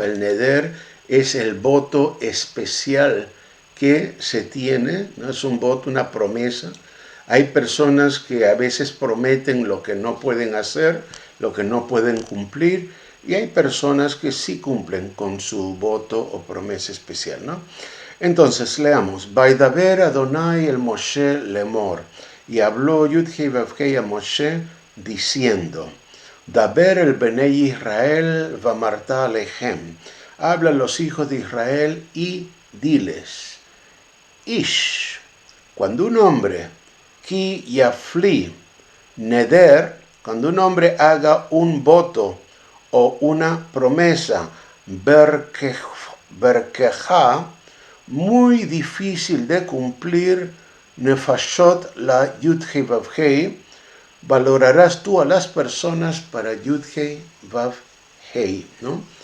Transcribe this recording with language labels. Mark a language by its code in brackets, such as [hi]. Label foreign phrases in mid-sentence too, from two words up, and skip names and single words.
[es] El Neder es el voto especial que se tiene, ¿no? Es un voto, una promesa. Hay personas que a veces prometen lo que no pueden hacer, lo que no pueden cumplir, y hay personas que sí cumplen con su voto o promesa especial, ¿no? Entonces, leamos. [he] וידבר אדוני אל משה לאמר. [es] Y habló Yud-Hei Vav-Hei a Moshe diciendo, [he] דבר אל בני ישראל ואמרת אלהם. [es] Habla a los hijos de Israel y diles, Ish, cuando un hombre, [he] כי יפליא, נדר, [es] cuando un hombre haga un voto o una promesa, berkeja, muy difícil de cumplir, [he] נפשות ל [es] Yud-Hei Vav-Hei, valorarás tú a las personas para Yud-Hei Vav-Hei, ¿no?